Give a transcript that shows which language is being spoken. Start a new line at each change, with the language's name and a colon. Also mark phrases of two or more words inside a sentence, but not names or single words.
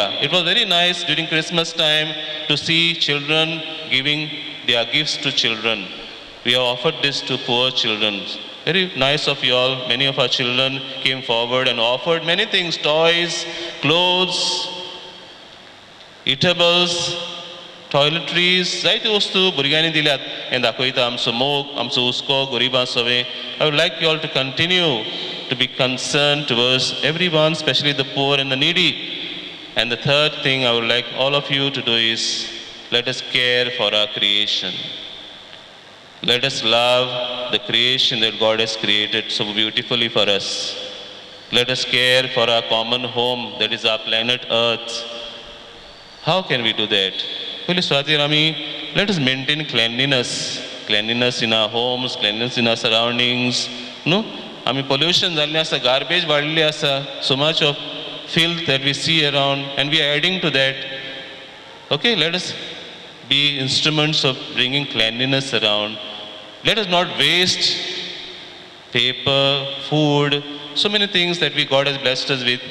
English: It was very nice during Christmas time to see children giving their gifts to children. We have offered this to poor children. Very nice of you all. Many of our children came forward and offered many things: toys, clothes, eatables, toiletries.
Konkani: जायत्यो वस्तू भुरग्यांनी दिल्यात. हें दाखयता आमचो मोग, आमचो हुस्को गरिबां सवे.
English: I would like you all to continue to be concerned towards everyone, especially the poor and the needy. And the third thing I would like all of you to do is, let us care for our creation. Let us love the creation that God has created so beautifully for us. Let us care for our common home, that is our planet Earth. How can we do that? Let us maintain cleanliness in our homes, cleanliness in our surroundings.
Konkani: No? Pollution जाल्लें आसा, garbage वाडलेली आसा,
English: so much of filth that we see around, and we are adding to that. Okay, let us be instruments of bringing cleanliness around. Let us not waste paper, food, so many things that God has blessed us with.